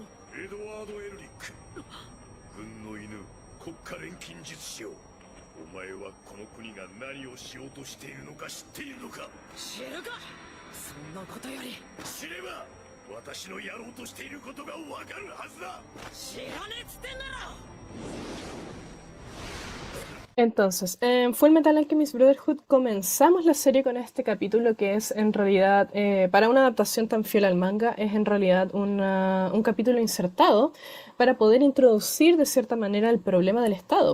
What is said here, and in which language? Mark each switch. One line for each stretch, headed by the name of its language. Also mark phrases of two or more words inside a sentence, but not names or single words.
Japanese: エドワード・エルリック、軍の犬、国家錬金術師よ。お前はこの国が何をしようとしているのか知っているのか。知るか。そんなことより知れば私のやろうとしていることがわかるはずだ。知らねえっつってんだろ。
Spanish: Entonces, en Fullmetal Alchemist Brotherhood comenzamos la serie con este capítulo que es en realidad, para una adaptación tan fiel al manga, es en realidad un capítulo insertado para poder introducir de cierta manera el problema del Estado.